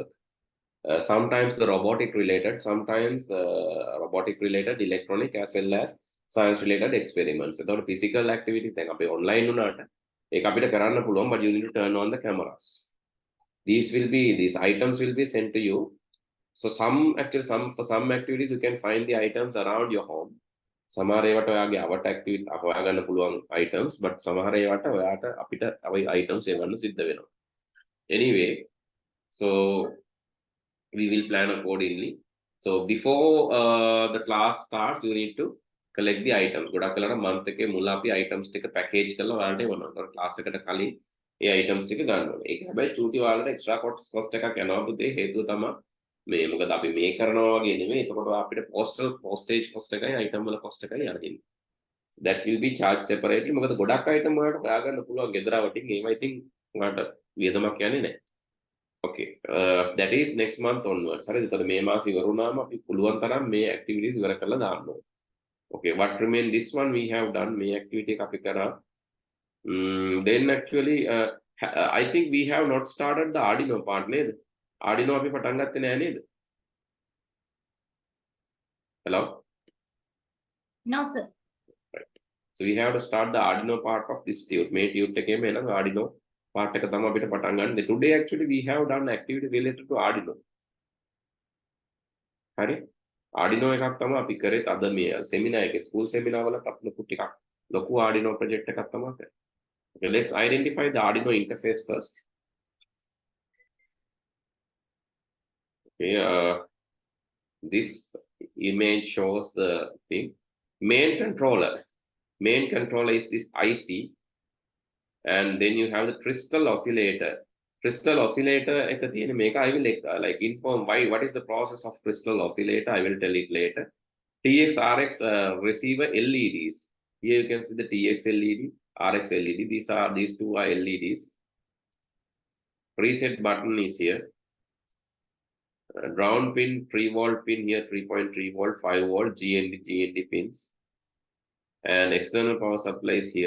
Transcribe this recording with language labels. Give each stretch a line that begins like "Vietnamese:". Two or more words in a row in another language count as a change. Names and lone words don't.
English: Sometimes the robotic related, sometimes robotic related, electronic, as well as science related experiments. So physical activities, then online but you need to turn on the cameras. These items will be sent to you. So for some activities you can find the items around your home.
Sinhala: සමහර ඒවට ඔයාගේ අවට ඇක්ටිවිටි හොයාගන්න පුළුවන් items, but සමහර ඒවට ඔයාට අපිට items එවන්න සිද්ධ වෙනවා.
English: Anyway, so we will plan accordingly. So before the class starts, you need to collect the items.
Sinhala: ගොඩක් වෙලාවට month එකේ මුල අපි items ටික package කරලා ඔයාලට එවනවා. ඒතකොට class එකට කලින් ඒ items ටික ගන්න ඕනේ. ඒක හැබැයි චූටි ඔයාලට
English: extra cost
Sinhala: එකක් යනවා පුතේ. හේතුව තමයි මේ මොකද අපි මේ කරනවා වගේ නෙමෙයි. එතකොට අපිට
English: postage cost
Sinhala: එකයි item වල cost එකයි යන්නේ.
English: That will be charged separately.
Sinhala: මොකද ගොඩක් item වලට හොයාගන්න පුළුවන් ගෙදර වටින්. ඒවා ඉතින් ඔයාලට වියදමක් යන්නේ නැහැ.
English: Okay, that is next month onwards.
Sinhala: හරිද? එතකොට මේ මාසෙ ඉවර වුණාම අපි පුළුවන් තරම් මේ activities ඉවර කරලා දාන්න ඕනේ.
English: Okay, what remain this one we have done.
Sinhala: මේ activity එක අපි කරා.
English: Then actually I think we have not started the Arduino part නේද?
Sinhala: Arduino අපි පටන් ගත්තේ නෑ නේද?
English: Hello? No, sir. Right. So we have to start the Arduino part of this tute.
Sinhala: මේ tute එකේම එන Arduino part එක තමයි අපිට පටන් ගන්න.
English: Today actually we have done activity related to Arduino.
Sinhala: හරි? Arduino එකක් තමයි අපි කරේ අද මේ seminar එකේ,
English: school seminar
Sinhala: වල අපි ලොකු Arduino project එකක් තමයි කරේ.
English: Okay, let's identify the Arduino interface first. Okay, this image shows the thing. Main controller is this IC, and then you have the crystal oscillator. Crystal oscillator
Sinhala: එක තියෙන මේක
English: I will inform what is the process of crystal oscillator. I will tell it later. TX RX receiver LEDs. Here you can see the TX LED, RX LED. These two are LEDs. Reset button is here. Ground pin, 3 volt pin here, 3.3 volt, 5 volt, GND pins, and external power supply is here.